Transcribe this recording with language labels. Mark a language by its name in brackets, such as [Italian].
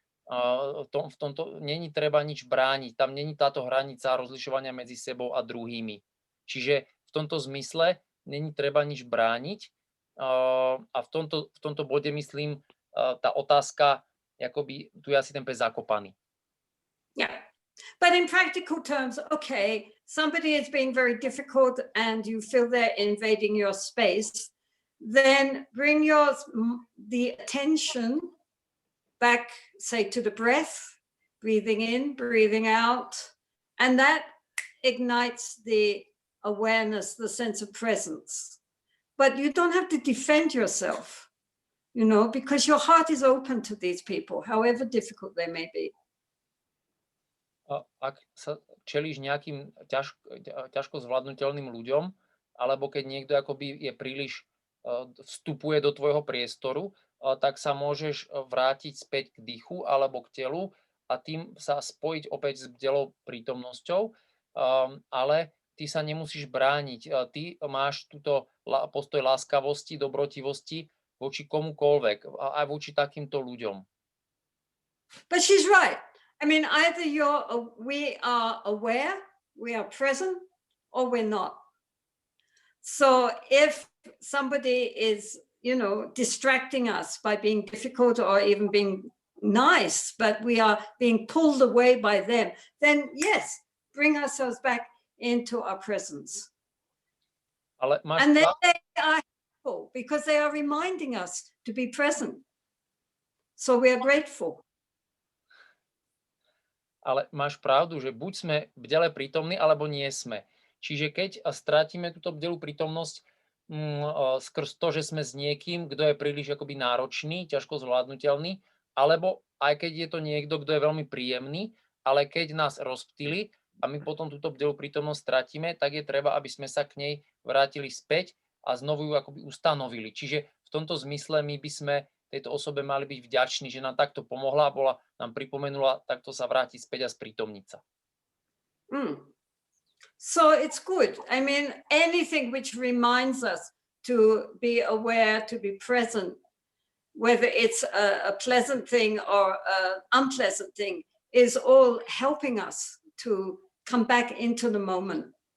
[Slovak] V tomto není treba nič brániť, tam není táto hranica rozlišovania medzi sebou a druhými. Čiže v tomto zmysle není treba nič brániť a v tomto bode myslím, tá otázka, akoby tu je asi ten pes zakopaný. [English] Yeah, but in practical terms, okay, somebody is being very difficult and you feel they're invading your space, then bring the attention back, say, to the breath, breathing in, breathing out, and that ignites the awareness, the sense of presence. But you don't have to defend yourself, you know, because your heart is open to these people, however difficult they may be. [Slovak] Ak sa čelíš nejakým ťažko zvládnutelným ľuďom, alebo keď niekto akoby je príliš vstupuje do tvojho priestoru, tak sa môžeš vrátiť späť k dýchu alebo k telu a tým sa spojiť opäť s bdelou prítomnosťou, ale ty sa nemusíš brániť. Ty máš túto postoj láskavosti, dobrotivosti voči komukoľvek, aj voči takýmto ľuďom. [English] But she's right. I mean, either we are aware, we are present, or we're not. So if somebody is, you know, distracting us by being difficult or even being nice, but we are being pulled away by them, then yes, bring ourselves back into our presence. And then they are helpful because they are reminding us to be present. So we are grateful. [Slovak] Ale máš pravdu, že buď sme bdele prítomní, alebo nie sme. Čiže keď strátime túto bdelú prítomnosť skrz to, že sme s niekým, kto je príliš akoby náročný, ťažko zvládnutelný, alebo aj keď je to niekto, kto je veľmi príjemný, ale keď nás rozptýli, a my potom túto bdelú prítomnosť stratíme, tak je treba, aby sme sa k nej vrátili späť a znovu ju akoby ustanovili. Čiže v tomto zmysle my by sme tejto osobe mali byť vďační, že nám takto pomohla a nám pripomenula takto sa vrátiť späť a sprítomniť sa. [English] So it's good. I mean, anything which reminds us to be aware, to be present, whether it's a pleasant thing or an unpleasant thing, is all helping us to come back into the moment.